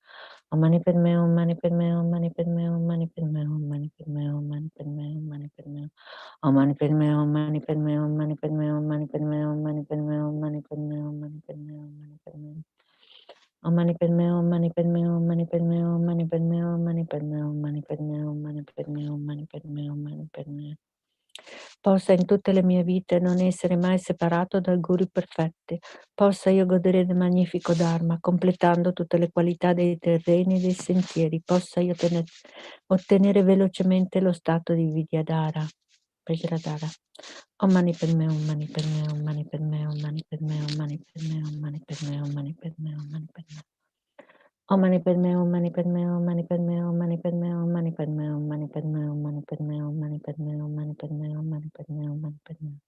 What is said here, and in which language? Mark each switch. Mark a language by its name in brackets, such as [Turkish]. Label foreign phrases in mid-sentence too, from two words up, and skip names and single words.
[Sanskrit] Om Mani Padme Hum, Mani Padme Hum, Mani Padme Hum, Mani Padme Hum, Mani Padme Hum, Mani Padme Hum, Mani Padme Hum. Om Mani Padme Hum, Mani Padme Hum, Mani Padme Hum, Mani Padme Hum, Mani Padme Hum, Mani Padme Hum, Mani Padme Hum, Mani Padme Hum. Om Mani Padme Hum, Mani Padme Hum, Mani Padme Hum, Mani Padme Hum, Mani Padme Hum, Mani Padme Hum, Mani Padme Hum, Mani Padme Hum, Mani Padme Hum. [Italian] Possa in tutte le mie vite non essere mai separato dal Guru perfetti, possa io godere del magnifico Dharma, completando tutte le qualità dei terreni e dei sentieri, possa io ottenere velocemente lo stato di Vidyadhara. Vajradhara. [Sanskrit] Om Mani Padme Hum, Mani Padme Hum, Mani Padme Hum, Mani Padme Hum, Mani Padme Hum, Mani Padme Hum, Mani Padme Hum, Mani Padme Hum. Om Mani Padme Hum, Mani Padme Hum, Mani Padme Hum, Mani Padme Hum, Mani Padme Hum, Mani Padme Hum, Mani Padme Hum, Mani Padme Hum, Mani Padme Hum, Mani Padme Hum, Mani Padme Hum.